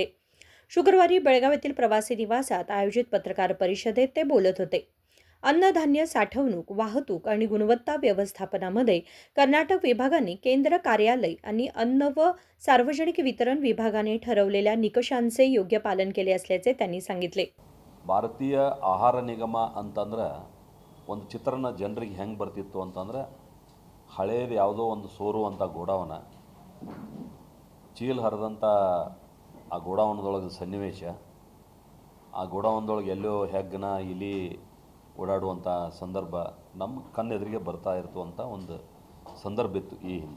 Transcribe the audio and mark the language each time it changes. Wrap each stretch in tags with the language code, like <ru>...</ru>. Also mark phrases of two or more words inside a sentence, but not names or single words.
<mr>शुक्रवारी बेळगाव येथील प्रवासी निवासात आयोजित पत्रकार परिषदेत ते बोलत होते. अन्नधान्य साठवणूक, वाहतूक आणि गुणवत्ता व्यवस्थापनामध्ये कर्नाटक विभागाने केंद्र कार्यालय आणि अन्न व सार्वजनिक वितरण विभागाने ठरवलेल्या निकषांचे योग्य पालन केले असल्याचे त्यांनी सांगितले.</mr> <kn>ಭಾರತೀಯ ಆಹಾರ ನಿಗಮ ಅಂತಂದ್ರೆ ಒಂದು ಚಿತ್ರಣ ಜನರಿಗೆ ಹೆಂಗೆ ಬರ್ತಿತ್ತು ಅಂತಂದ್ರೆ ಹಳೇದು ಯಾವುದೋ ಒಂದು ಸೋರುವಂಥ ಗೋಡಾವನ, ಚೀಲ್ ಹರಿದಂಥ ಆ ಗೋಡಾವನದೊಳಗೆ ಸನ್ನಿವೇಶ, ಆ ಗೋಡಾವನದೊಳಗೆ ಎಲ್ಲೋ ಹೆಗ್ಗನ ಇಲಿ ಓಡಾಡುವಂಥ ಸಂದರ್ಭ ನಮ್ಮ ಕಣ್ಣೆದುರಿಗೆ ಬರ್ತಾ ಇರ್ತುವಂಥ ಒಂದು ಸಂದರ್ಭ ಇತ್ತು ಈ ಹಿಂದೆ.</kn>